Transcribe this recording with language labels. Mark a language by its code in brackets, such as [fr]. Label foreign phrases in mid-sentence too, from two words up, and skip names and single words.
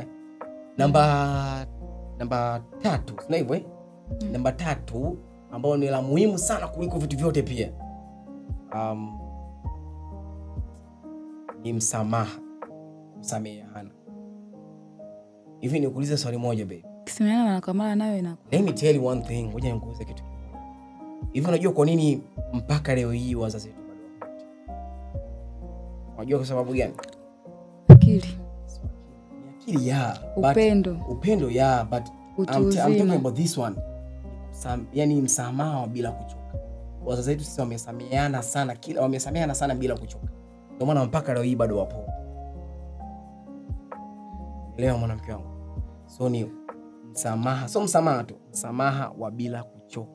[sw] Namba 3, sina hivyo Namba 3 ambao ni la muhimu sana kuliko vitu vyote pia. Ni msamaha. Kusameheana. Hivi nikuulize swali moja babe. Kusameheana mara kwa mara nayo inakuwa. [en] Let me tell you one thing. [sw] Ngoja nikuulize kitu kimoja. Hivi unajua kwa nini mpaka leo hii wazazi wetu bado Unajua kwa sababu gani? Akili. Akili upendo [en] but I'm talking about this one. [sw] Yani msamaha bila kuchoka. Wazazi wetu sisi wamesameheana sana bila kuchoka. Ndio maana mpaka leo hii bado wapo. Leo mwanamke wangu. So ni msamaha, so msamaha tu, msamaha wa bila kuchoka.